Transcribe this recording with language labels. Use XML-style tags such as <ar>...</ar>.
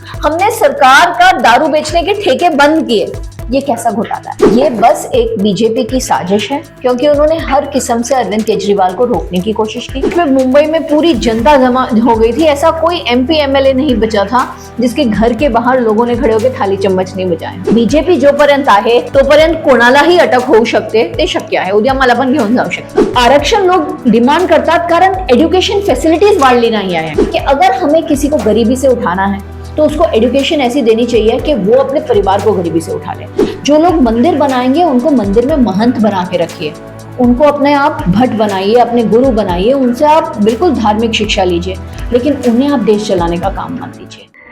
<hi>हमने सरकार का दारू बेचने के ठेके बंद किए। ये कैसा घोटाला है? ये बस एक बीजेपी की साजिश है, क्योंकि उन्होंने हर किस्म से अरविंद केजरीवाल को रोकने की कोशिश की। फिर मुंबई में पूरी जनता जमा हो गई थी, ऐसा कोई एमपी एमएलए नहीं बचा था जिसके घर के बाहर लोगों ने खड़े होकर थाली चम्मच नहीं बजाए।</hi> <mr>बीजेपी जोपर्यंत आहे तोपर्यंत कोणाला ही अटक होऊ शकते, ते शक्य आहे। उद्या मला पण घेऊन जाऊ शकतात। आरक्षण लोग डिमांड करतात कारण एज्युकेशन फॅसिलिटीज वाढली नाही आहे,</mr> <hi>कि अगर हमें किसी को गरीबी से उठाना है तो उसको एजुकेशन ऐसी देनी चाहिए कि वो अपने परिवार को गरीबी से उठा ले। जो लोग मंदिर बनाएंगे उनको मंदिर में महंत बना के रखिए, उनको अपने आप भट्ट बनाइए, अपने गुरु बनाइए, उनसे आप बिल्कुल धार्मिक शिक्षा लीजिए, लेकिन उन्हें आप देश चलाने का काम मत दीजिए।</hi>